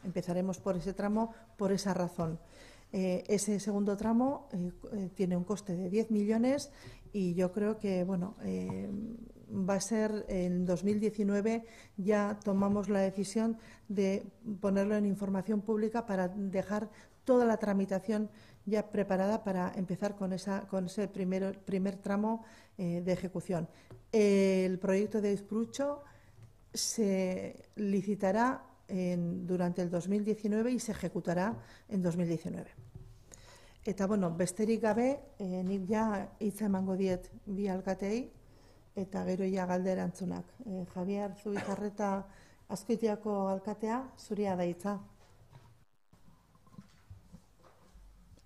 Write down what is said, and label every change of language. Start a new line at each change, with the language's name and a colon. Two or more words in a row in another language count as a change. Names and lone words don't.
Spanish: Empezaremos por ese tramo por esa razón. Ese segundo tramo tiene un coste de 10 millones y yo creo que va a ser en 2019, ya tomamos la decisión de ponerlo en información pública para dejar toda la tramitación ya preparada para empezar con ese primer tramo de ejecución. El proyecto de Aizpurutxo se licitará durante el 2019 y se ejecutará en 2019.
Basque: Eta, besterik gabe, nik ja hitza emango diet 2 alkateei, eta gero ja galdera antzunak. Javier Zubizarreta, Azkoitiako alkatea, zuria da hitza.